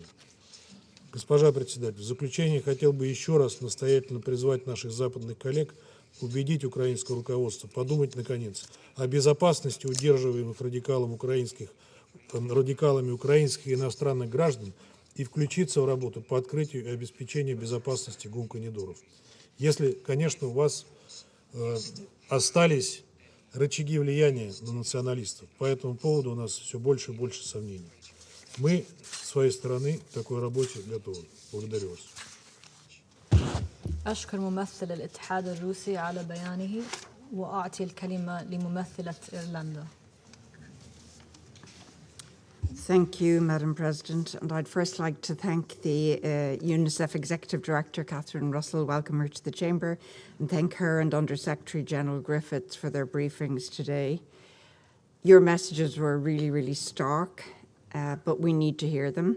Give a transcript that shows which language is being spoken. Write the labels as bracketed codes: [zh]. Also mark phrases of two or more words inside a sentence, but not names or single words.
[ru] Госпожа председатель, в заключение хотел бы еще раз настоятельно призвать наших западных коллег убедить украинское руководство подумать, наконец, о безопасности удерживаемых радикалами украинских и иностранных граждан и включиться в работу по открытию и обеспечению безопасности гумконидоров. Если, конечно, у вас остались рычаги влияния на националистов. По этому поводу у нас все больше и больше сомнений. Мы, с своей стороны, к такой работе готовы. Благодарю вас. [ar] أشكر ممثل الاتحاد الروسي على بيانه وأعطي الكلمة لممثلة إيرلندا. [en] Thank you, Madam President. And I'd first like to thank the UNICEF Executive Director, Catherine Russell, welcome her to the Chamber, and thank her and Under Secretary General Griffiths for their briefings today. Your messages were really, really stark, but we need to hear them.